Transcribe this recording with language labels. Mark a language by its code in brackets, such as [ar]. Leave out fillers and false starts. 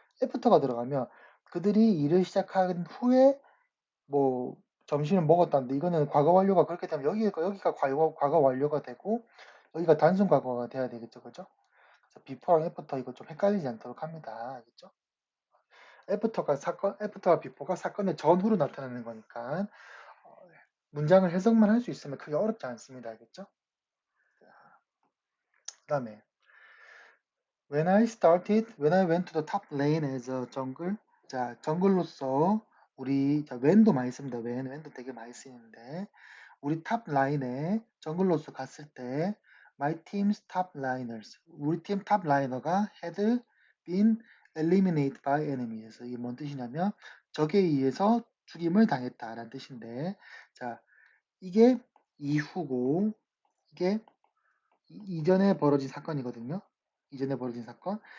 [ko] after가 들어가면 그들이 일을 시작한 후에 뭐 점심을 먹었다는데 이거는 과거 완료가 그렇게 되면 여기가 과거 완료가 되고 여기가 단순 과거가 돼야 되겠죠. 그죠? 그래서 before랑 after 이거 좀 헷갈리지 않도록 합니다. 알겠죠? 애프터와 비포가 사건의 전후로 나타나는 거니까 문장을 해석만 할 수 있으면 크게 어렵지 않습니다. 알겠죠? [en] 그 다음에 when I went to the top lane as a jungle [ko] 자, 정글로서 우리 웬도 많이 씁니다. 웬도 되게 많이 쓰이는데 우리 탑 라인에 정글로스 갔을 때 [en] My team's top liners [ko] 우리 팀 탑 라이너가 [en] had been eliminated by enemies. [ko] 이게 뭔 뜻이냐면 적에 의해서 죽임을 당했다라는 뜻인데 자 이게 이후고 이게 이전에 벌어진 사건이거든요. 이전에 벌어진 사건.